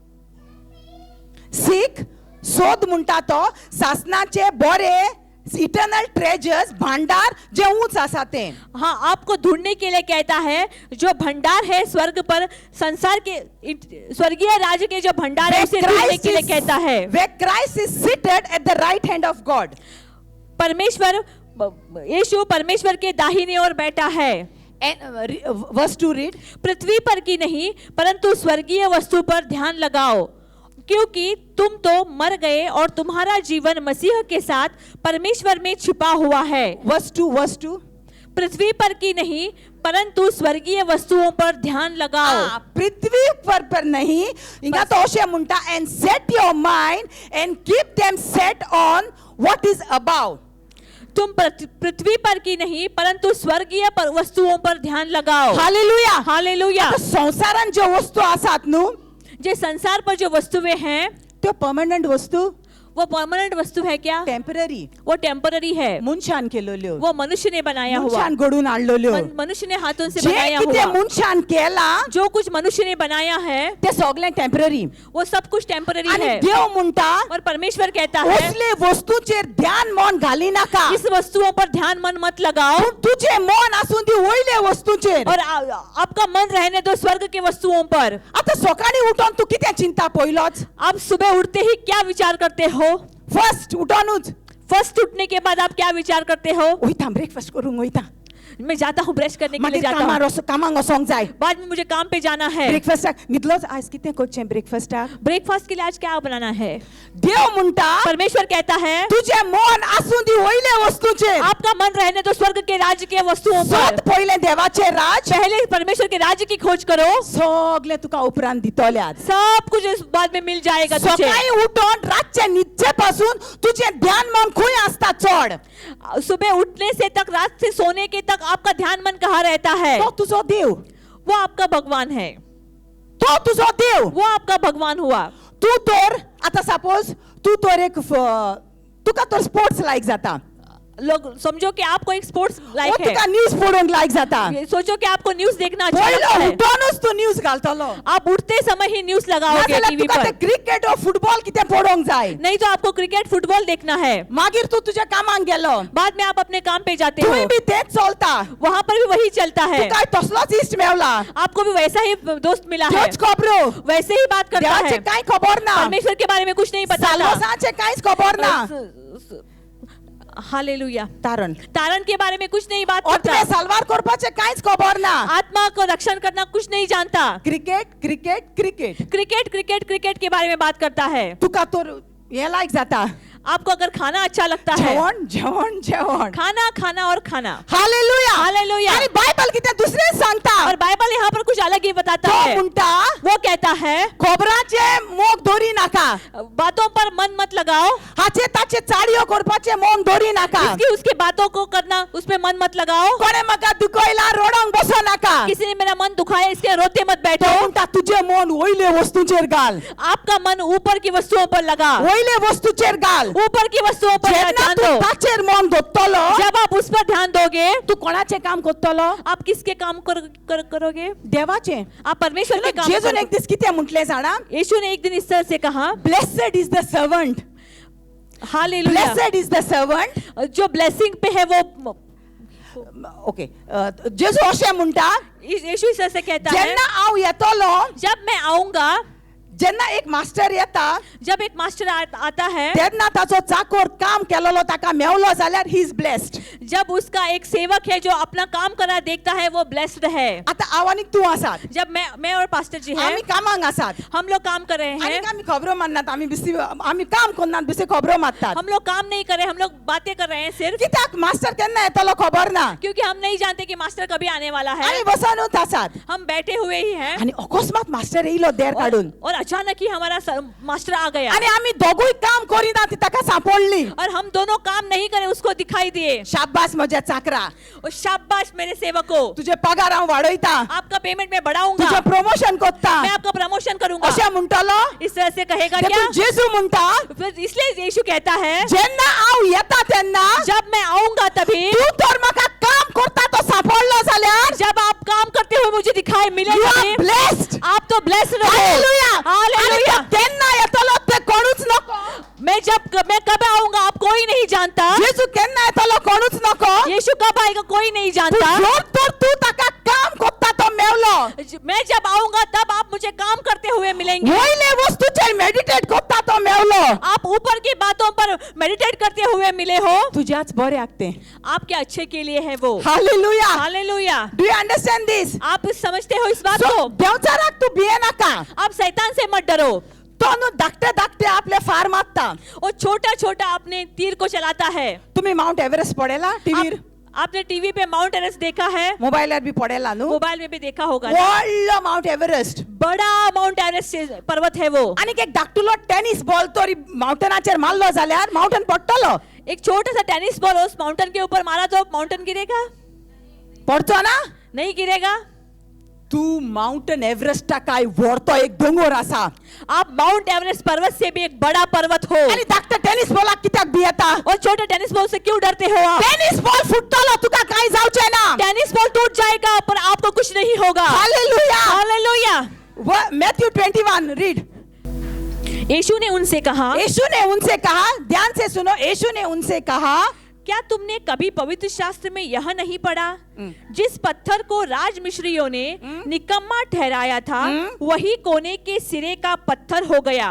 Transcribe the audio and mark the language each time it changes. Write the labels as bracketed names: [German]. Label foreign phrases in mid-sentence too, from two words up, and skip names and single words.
[English] Seek, [Konkani] शोध म्हणता तो सासनाचे बरे [English] eternal treasures [Konkani] भंडार जे उंच आसा ते. [Hindi] हाँ, आपको ढूंढने के लिए कहता है जो भंडार है स्वर्ग पर. संसार के स्वर्गीय राज्य के जो भंडार है उसे ढूंढने के लिए कहता है. [English] Where Christ is seated at the right hand of God. [Hindi] परमेश्वर यीशु परमेश्वर के दाहिने ओर बैठा है. [English] And verse 2 read. [Hindi] पृथ्वी पर की नहीं परंतु स्वर्गीय वस्तु पर ध्यान लगाओ क्योंकि तुम तो मर गए और तुम्हारा जीवन मसीह के साथ परमेश्वर में छिपा हुआ है. [English] Verse 2. [Hindi] पृथ्वी पर की नहीं परंतु स्वर्गीय वस्तुओं पर ध्यान लगाओ. [Konkani] पृथ्वी पर नहीं इंगा तो अशें म्हणटा [English] and set your mind and keep them set on what is above. [Hindi] तुम पृथ्वी पर की नहीं परंतु स्वर्गीय वस्तुओं पर ध्यान लगाओ. हालेलुया. हालेलुया. [Konkani] आता संसारान ज्यो वस्तू आसात न्हू [Hindi] जे संसार पर जो वस्तुएं हैं [Konkani] त्यो परमनंट वस्तू [Hindi] वो परमानेंट वस्तु है क्या? [Konkani] टेम्पररी. [Hindi] वो टेम्पररी है. [Konkani] मनशान केलेल्यो. [Hindi] वो मनुष्य ने बनाया हुआ. [Konkani] मनशान घडून हाडलेल्यो. [Hindi] मनुष्य ने हाथों से [Konkani] जे [Hindi] बनाया [Konkani] कितें [Hindi] हुआ. [Konkani] मनशान केला [Hindi] जो कुछ मनुष्य ने बनाया है [Konkani] ते सगळें टेम्पररी. [Hindi] वो सब कुछ टेम्पररी [Konkani] आणि [Hindi] है. [Konkani] देव म्हणटा [Hindi] और परमेश्वर कहता है [Konkani] असले वस्तूचेर ध्यान मन घाली नाका. [Hindi] इस वस्तुओं पर ध्यान मन मत लगाओ. [Konkani] पूण तुझे मन आसून दी वयले वस्तूचेर. [Hindi] और आपका मन रहने दो स्वर्ग के वस्तुओं पर. [Konkani] आता सकाळी उठून तू कितें चिंता पयलोच. [Hindi] आप सुबह उठते ही क्या विचार करते हो? [Konkani] फर्स्ट उठूनच [Hindi] फर्स्ट उठने के बाद आप क्या विचार करते हो? [Konkani] वयता ब्रेकफास्ट करूंक वयता. [Hindi] मैं जाता हूँ ब्रश करने के लिए [Konkani] मागीर [Hindi] जाता हूँ. [Konkani] कामाक वचोंक जाय. [Hindi] बाद में मुझे काम पे जाना है. [Konkani] ब्रेकफास्टाक न्हिदलोच आज कितें करचें ब्रेकफास्टाक. [Hindi] ब्रेकफास्ट के लिए आज क्या बनाना है? [Konkani] देव म्हणटा [Hindi] परमेश्वर कहता है [Konkani] तुझे मन आसून दी वयले वस्तूचेर. [Hindi] आपका मन रहने दो स्वर्ग के राज्य के वस्तुओं पर. [Konkani] सोद पयले देवाचे राज. [Hindi] पहले परमेश्वर के राज्य की खोज करो. [Konkani] सगळें तुका उपरांत दितले आज. [Hindi] सब कुछ इस बाद में मिल जाएगा तुझे. [Konkani] सकाळी उठून रातचे न्हिदचे पासून तुझे ध्यान मन खंय आसता चड. [Hindi] सुबह उठने से तक रात से सोने के तक आपका ध्यान मन कहाँ रहता है? [Konkani] तो तुझो देव. [Hindi] वो आपका भगवान है. [Konkani] तो तुझो देव. [Hindi] वो आपका भगवान हुआ. [Konkani] तू तर आता सपोज तू तर एक तुका तर स्पोर्ट्स लायक जाता. [Hindi] लोग समझो कि आपको एक स्पोर्ट्स [Konkani] ओ [Hindi] लाइक है. [Konkani] तुका न्यूज पळोवंक लायक जाता. [Hindi] ये सोचो कि आपको न्यूज देखना अच्छा लगता [Konkani] पयलो [Hindi] है. [Konkani] उठूनच तू न्यूज घालतलो. [Hindi] आप उठते समय ही न्यूज लगाओगे [Konkani] नाजाल्यार [Hindi] टीवी [Konkani] तुका [Hindi] पर. [Konkani] ते क्रिकेट ओ फुटबॉल कितें पळोवंक जाय. [Hindi] नहीं तो आपको क्रिकेट फुटबॉल देखना है. [Konkani] मागीर तू तुझ्या कामाक गेलो. [Hindi] बाद में आप अपने काम पे जाते हो. [Konkani] थंय बी तेच चलता. [Hindi] वहाँ पर भी वही चलता है. [Konkani] तुका तसलोच इश्ट मेवला. [Hindi] आपको भी वैसा ही दोस्त मिला है. [Konkani] त्योच खबरो. [Hindi] वैसे ही बात करता [Konkani] देवाचे [Hindi] है. [Konkani] कांय खबर ना. [Hindi] परमेश्वर के बारे में कुछ नहीं पता. [Konkani] साल्वसाचे कांयच खबर ना. [Hindi] हालेलुया. [Konkani] तारण [Hindi] तारण के बारे में कुछ नहीं बात करता. [Konkani] ओतमे सालवार करपाचे कांयच खबर ना. [Hindi] आत्मा को रक्षण करना कुछ नहीं जानता. [Konkani] क्रिकेट क्रिकेट क्रिकेट [Hindi] क्रिकेट क्रिकेट क्रिकेट के बारे में बात करता है. [Konkani] तुका तर हे लायक जाता. [Hindi] आपको अगर खाना अच्छा लगता है [Konkani] जेवण जेवण जेवण. [Hindi] खाना खाना और खाना. [Konkani] हालेलुया. [Hindi] हालेलुया. [Konkani] आणि बायबल कितें दुसरें सांगता. [Hindi] और बाइबल यहाँ पर कुछ अलग ही बताता [Konkani] तो [Hindi] है. [Konkani] म्हणटा [Hindi] वो कहता है [Konkani] खबराचे मोग धरी नाका. [Hindi] बातों पर मन मत लगाओ. [Konkani] हाचे ताचे चाडयो करपाचे मोग धरी नाका. [Hindi] इसकी उसकी बातों को करना उसमें मन मत लगाओ. [Konkani] कोणे म्हाका दुखयला रोडांक बसो नाका. [Hindi] किसी ने मेरा मन दुखाया, इसके रोते मत [Konkani] तो [Hindi] बैठो। [Konkani] म्हणटा तुझे मन वयले वस्तूंचेर घाल, [Hindi] आपका मन ऊपर की वस्तुओं पर लगा, [Konkani] वयले वस्तूचेर घाल. [Hindi] ऊपर की वस्तुओं पर [Konkani] जेन्ना [Hindi] ध्यान [Konkani] तू [Hindi] दो। [Konkani] ताचेर मन दवरतलो, [Hindi] जब आप उस पर ध्यान दोगे, [Konkani] तू कोणाचें काम करतलो? [Hindi] आप किसके काम करोगे? [Konkani] देवाचें. [Hindi] आप परमेश्वर के काम [Konkani] जेजून एक [Hindi] करोगे। [Konkani] दीस कितें म्हटलें जाणा? [Hindi] यीशु ने एक दिन इस तरह से कहा, [English] Blessed is the servant. [Hindi] हालेलुया। [English] Blessed is the servant. [Hindi] जो ब्लेसिंग पे है वो, [Konkani] ओके. जेजू अशें म्हणटा, [Hindi] यीशु इस तरह से कहता है, [Konkani] जेन्ना हांव येतलो, [Hindi] जब मैं आऊंगा, [Konkani] जेन्ना एक मास्टर येता, [Hindi] जब एक मास्टर आता है, [Konkani] तेन्ना ताचो चाकोर काम केलेलो ताका मेवलो जाल्यार [English] he is blessed. [Hindi] जब उसका एक सेवक है जो अपना काम करना देखता है, वो ब्लेस्ड है। [Konkani] आतां हांव आनीक तूं आसात, [Hindi] जब मैं और पास्टर जी हैं, [Konkani] आमी कामांक आसात, [Hindi] हम लोग काम कर रहे हैं, [Konkani] आनीक आमी खबरो मारनात, आमी काम करनात, बेश्टे खबरो मारतात. [Hindi] हम लोग काम नहीं कर रहे, हम लोग बातें कर रहे हैं सिर्फ, [Konkani] कित्याक मास्टर केन्ना येतलो खबर ना. [Hindi] क्योंकि हम नहीं जानते कि मास्टर कभी आने वाला है। [Konkani] आमी बसोनूच आसात. [Hindi] हम बैठे हुए ही हैं, [Konkani] आनी अकस्मात मास्टर येयलो देर काडून, [Hindi] और अचानक ही हमारा मास्टर आ गया, [Konkani] आनी आमी दोगूय काम करिना ती ताका सांपडली. [Hindi] और हम दोनों काम नहीं करे, उसको दिखाई दिए। [Konkani] शाबास म्हज्या चाकरा, [Hindi] और शाबाश मेरे सेवकों, [Konkani] तुजे पगार हांव वाडयता, [Hindi] आपका पेमेंट मैं बढ़ाऊंगा, [Konkani] तुजें प्रमोशन करता, [Hindi] मैं आपका प्रमोशन करूंगा। [Konkani] अशें म्हणटलो. [Hindi] इस तरह से कहेगा क्या? [Konkani] देखून जेजू म्हणटा, [Hindi] फिर इसलिए यीशु कहता है, [Konkani] जेन्ना हांव येता तेन्ना [Hindi] जब मैं आऊंगा तभी, [Konkani] तू तर म्हाका काम करता तो सांपडलो जाल्यार [Hindi] जब आप काम करते हुए मुझे दिखाई [English] यू [Hindi] मिलेगा, [English] are blessed. [Hindi] आप तो ब्लेस्ड रहो। [Konkani] हालेलुया. [Hindi] हालेलुया। [Konkani] आनी तो तेन्ना येतलो ते कोणूच नको. [Hindi] मैं कब आऊंगा आप कोई नहीं जानता। [Konkani] जेजू केन्ना येतलो कोणूच नको. [Hindi] यीशु कब आएगा कोई नहीं [Konkani] तू [Hindi] जानता। [Konkani] जोर तर तू ताका काम करता तो मेवलो. [Hindi] मैं जब आऊंगा तब आप मुझे काम करते हुए मिलेंगे। [Konkani] वयले वस्तूचेर मेडिटेट करता तो मेवलो. [Hindi] आप ऊपर की बातों पर मेडिटेट करते हुए मिले हो, [Konkani] तुझ्याच बऱ्याक तें. [Hindi] आपके अच्छे के लिए है वो। [Konkani] हालेलुया. [Hindi] हालेलुया। [English] Do you understand this? [Hindi] आप समझते हो इस बात [English] सो [Hindi] को? [Konkani] देवचाराक तू भिये नाका. [Hindi] आप शैतान से मत डरो। [Konkani] तो न्हू धाकटे धाकटे आपले फार मारता. [Hindi] वो छोटा छोटा अपने तीर को चलाता है। [Konkani] तुम्ही माउंट एव्हरेस्ट पडेला टीव्हीर? [Hindi] आपने टीवी पे माउंट एवरेस्ट देखा है, [Konkani] मोबायलार बी पडेला न्हू. [Hindi] मोबाइल में भी देखा होगा ना? [Konkani] व्हडलो माउंट एव्हरेस्ट. [Hindi] बड़ा माउंट एवरेस्ट पर्वत है वो। [Konkani] आनीक एक धाकटुलो टेनिस बॉल तोरी माउंटनाचेर मारलो जाल्यार माउंटन पडटलो. [Hindi] एक छोटा सा टेनिस बॉल उस माउंटेन के ऊपर मारा तो माउंटेन गिरेगा? [Konkani] पडचो ना. [Hindi] नहीं गिरेगा। [Konkani] तू माउंटन एव्हरेस्टा काय व्हडतो एक दोंगर आसा. [Hindi] आप माउंट एवरेस्ट पर्वत से भी एक बड़ा पर्वत हो, [Konkani] आनी धाकटे टेनिस बॉलाक कित्याक भियेता? [Hindi] और छोटे टेनिस बॉल से क्यों डरते हो आप? [Konkani] टेनिस बॉल फुटतलो तुका काय जावचें ना. [Hindi] टेनिस बॉल टूट जाएगा पर आपको कुछ नहीं होगा। [Konkani] हालेलुया. [Hindi] हालेलुया। [English] Matthew 21 read. [Hindi] यीशु ने उनसे कहा, यीशु ने उनसे कहा, ध्यान से सुनो. यीशु ने उनसे कहा, क्या तुमने कभी पवित्र शास्त्र में यह नहीं पढ़ा, जिस पत्थर को राजमिस्त्रियों ने निकम्मा ठहराया था, वही कोने के सिरे का पत्थर हो गया।